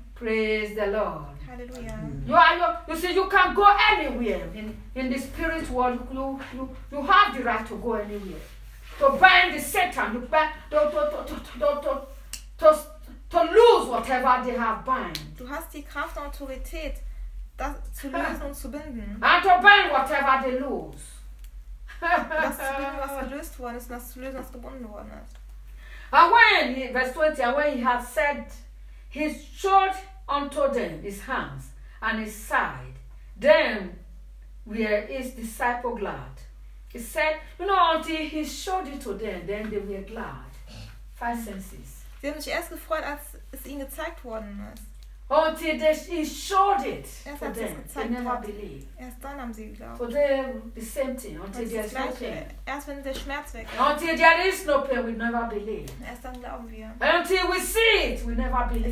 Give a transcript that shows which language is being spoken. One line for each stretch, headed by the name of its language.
English: Praise the Lord. Hallelujah. You see, you can go anywhere in the spirit world. You have the right to go anywhere. To bind the Satan, to lose whatever they have bound.
German: Du hast die Kraft und Autorität, das zu lösen und zu binden.
English: And to bind whatever they lose.
German: Das zu binden, was gelöst worden ist, und das zu lösen, was gebunden worden ist.
English: And when, verse 20, and when he had said, he showed unto them his hands and his side, then were his disciples glad. He said, you know, until he showed it to them, then they were glad. Five senses.
German: Sie haben sich erst gefreut, als es ihnen gezeigt worden ist.
English: Until he showed it
German: erst
English: to them, they never believed.
German: Erst dann haben sie geglaubt.
English: For them, the same thing. Until there is no pain.
German: Erst wenn der Schmerz weg ist.
English: Until there is no pain, we never believe.
German: Erst dann glauben wir.
English: Until we see it, we never believe.